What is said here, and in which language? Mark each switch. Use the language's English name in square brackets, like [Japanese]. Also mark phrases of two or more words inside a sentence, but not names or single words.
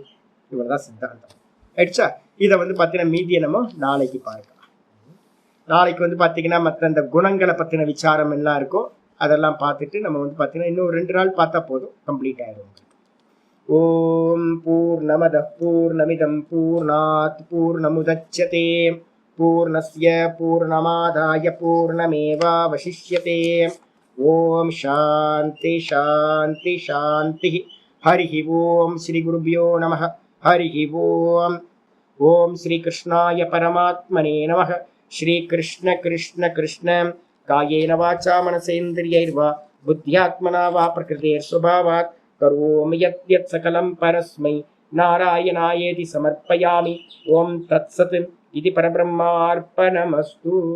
[Tamil] இவ்வளவுதான் சித்தாந்தம். ஆயிடுச்சா? இதை வந்து பாத்தீங்கன்னா மீதியை நம்ம நாளைக்கு பார்க்கலாம். நாளைக்கு வந்து பாத்தீங்கன்னா மற்ற இந்த குணங்களை பத்தின விசாரம் எல்லாம் இருக்கும். அதெல்லாம் பார்த்துட்டு நம்ம வந்து பாத்தீங்கன்னா இன்னும் 2 நாள் பார்த்தா போதும், கம்ப்ளீட் ஆயிடும். [Sanskrit] ओम् पूर्णमदः पूर्णमिदम् पूर्णात् पूर्णमुदच्यते पूर्णस्य पूर्णमादाय पूर्णमेवावशिष्यते. ओम् शान्तिः शान्तिः शान्तिः. हरि ओम् श्री गुरुभ्यो नमः। हरि ओम्. ओम् श्री कृष्णाय परमात्मने नमः. श्री कृष्ण कृष्ण कृष्ण कायेन वाचा मनसेन्द्रियैर्वा बुद्ध्यात्मना वा प्रकृतेः स्वभावात् करोमि यत् सकलं परस्मै नारायणायेति समर्पयामि. ओम् तत्सत् इदं परब्रह्मार्पणमस्तु.